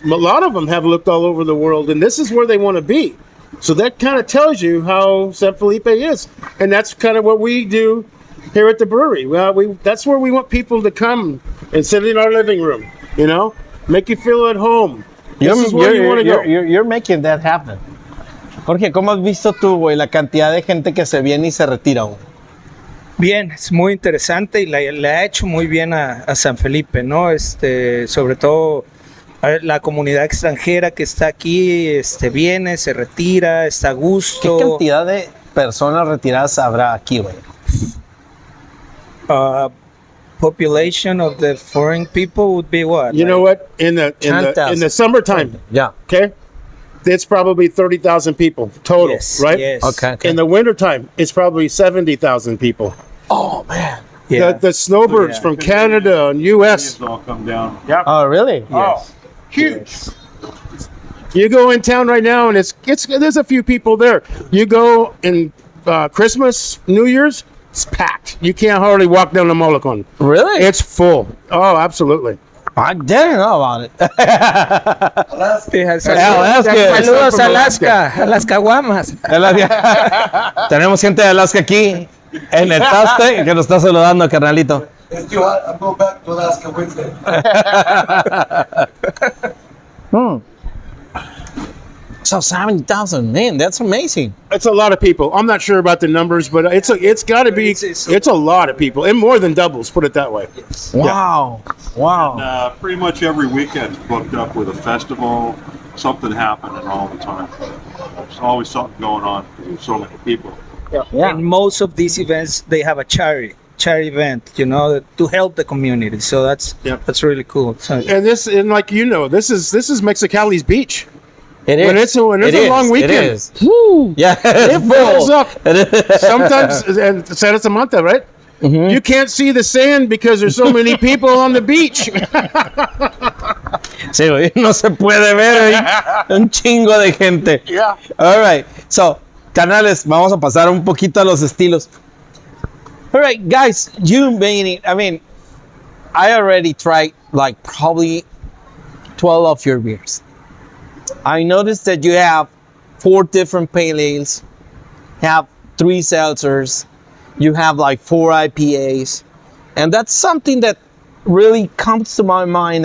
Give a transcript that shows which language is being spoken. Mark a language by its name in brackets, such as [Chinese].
[English] A lot of them have looked all over the world, and this is where they want to be. So that kind of tells you how San Felipe is, and that's kind of what we do here at the brewery. Well, that's where we want people to come and sit in our living room. You know, make you feel at home. This is where you want to go. You're making that happen. [Spanish] Jorge, ¿cómo has visto tú, güey, la cantidad de gente que se viene y se retira, güey? Bien, es muy interesante y le ha hecho muy bien a San Felipe, ¿no? Sobre todo la comunidad extranjera que está aquí, viene, se retira, está a gusto. ¿Qué cantidad de personas retiradas habrá aquí, güey? [English] Population of the foreign people would be what? You know what? In the summertime, Yeah. okay, it's probably 30,000 people total, Yes, right? yes. Okay. In the wintertime, it's probably 70,000 people. Oh, man. Yeah. The snowbirds from Canada and U.S. These all come down. Yeah. Oh, really? Yes. Huge. You go in town right now, and there's a few people there. You go in Christmas, New Year's, it's packed. You can't hardly walk down the Molocon. Really? It's full. Oh, absolutely. I didn't know about it. [Spanish] Saludos a Alaska, a las caguamas. Tenemos gente de Alaska aquí en el Taste que nos está saludando, carnalito. [English] It's too hot. I'm going back to Alaska Wednesday. So 70,000, man, that's amazing. It's a lot of people. I'm not sure about the numbers, but it's got to be. It's a lot of people, and more than doubles. Put it that way. Wow. Wow. And, pretty much every weekend's booked up with a festival, something happening all the time. There's always something going on because there's so many people. Yeah. And most of these events, they have a charity event, you know, to help the community. So that's really cool. So, And this is Mexicali's beach. It is. When it's a long weekend. It is. Woo. Yeah. It fills up. It is. Sometimes, and Santa Samantha, right? Mm-hmm. You can't see the sand because there's so many people on the beach. [Spanish] Sí, güey, no se puede ver, güey. Un chingo de gente. [English] Yeah. All right. [Spanish] So, canales, vamos a pasar un poquito a los estilos. [English] All right, guys, you made it. I mean, I already tried like probably 12 of your beers. I noticed that you have 4 different pale ales, have 3 seltzers, you have like 4 IPAs, and that's something that really comes to my mind.